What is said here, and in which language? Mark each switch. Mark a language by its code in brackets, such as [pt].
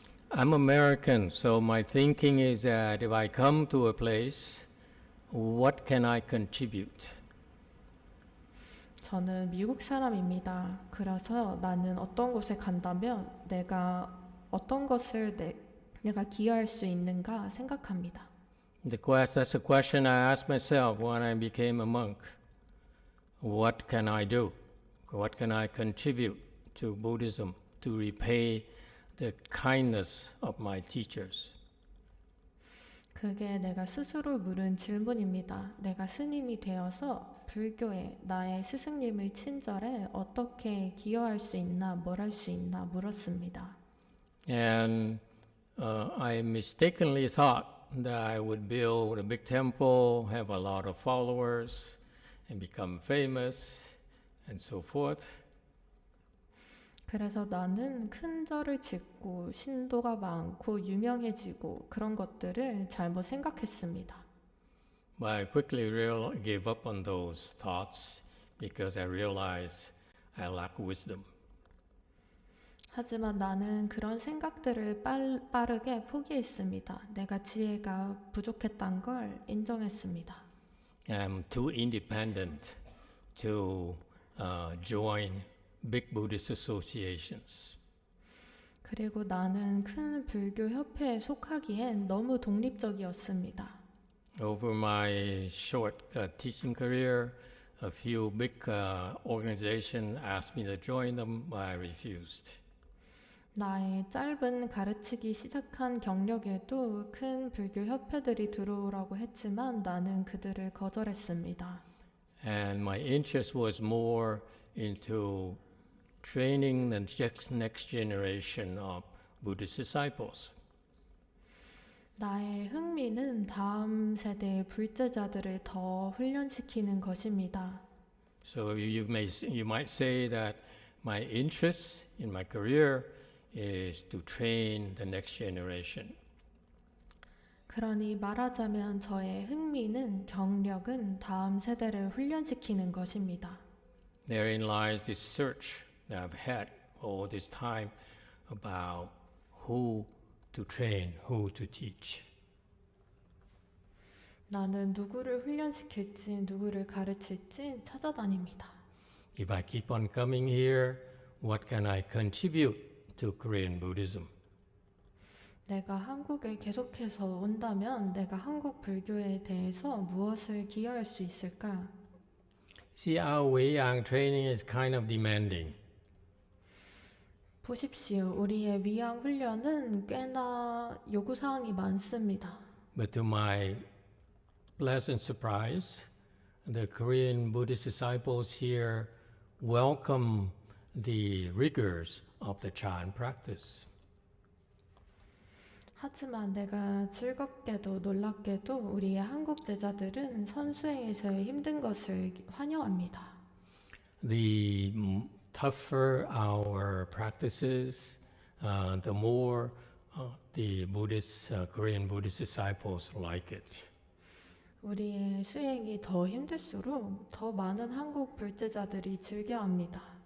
[en] I'm American, so my thinking is that if I come to a place, what can I contribute? [ko] 저는 미국 사람입니다. 그래서 나는 어떤 곳에 간다면 내가 어떤 것을 내가 기여할 수 있는가 생각합니다. [en] That's a question I asked myself when I became a monk. What can I do? What can I contribute to Buddhism to repay the kindness of my teachers? [ko] 그게 내가 스스로 물은 질문입니다. 내가 스님이 되어서 불교에 나의 스승님의 친절에 어떻게 기여할 수 있나, 뭘 할 수 있나 물었습니다. [en] And I mistakenly thought that I would build a big temple, have a lot of followers, and become famous, and so forth. [ko] 그래서 나는 큰 절을 짓고 신도가 많고 유명해지고 그런 것들을 잘못 생각했습니다. [en] But I quickly gave up on those thoughts because I realized I lack wisdom. [ko] 하지만 나는 그런 생각들을 빠르게 포기했습니다. 내가 지혜가 부족했던 걸 인정했습니다. [en] I'm too independent to join big Buddhist associations. [ko] 그리고 나는 큰 불교 협회에 속하기엔 너무 독립적이었습니다. [en] Over my short teaching career, a few big organizations asked me to join them, but I refused. [ko] 나의 짧은 가르치기 시작한 경력에도 큰 불교 협회들이 들어오라고 했지만 나는 그들을 거절했습니다. [en] And my interest was more into training the next generation of Buddhist disciples. [ko] 나의 흥미는 다음 세대의 불제자들을 더 훈련시키는 것입니다. [en] So you might say that my interest in my career is to train the next generation. [ko] 그러니 말하자면 저의 흥미는 경력은 다음 세대를 훈련시키는 것입니다. [en] Therein lies this search that I've had all this time about who to train, who to teach. [ko] 나는 누구를 훈련시킬지, 누구를 가르칠지 찾아다닙니다. [en] If I keep on coming here, what can I contribute to Korean Buddhism? [ko] 내가 한국에 계속해서 온다면 내가 한국 불교에 대해서 무엇을 기여할 수 있을까? [en] See, our Weiyang training is kind of demanding. [ko] 보십시오. 우리의 위양 훈련은 꽤나 요구사항이 많습니다. [en] But to my pleasant surprise, the Korean Buddhist disciples here welcome the rigors of the Chan practice. [ko] 하지만 내가 즐겁게도 놀랍게도 우리의 한국 제자들은 선수행에서의 힘든 것을 환영합니다. [en] The tougher our practices, the more the Buddhist, Korean Buddhist disciples like it. [ko] 우리의 수행이 더 힘들수록 더 많은 한국 불제자들이 즐겨합니다.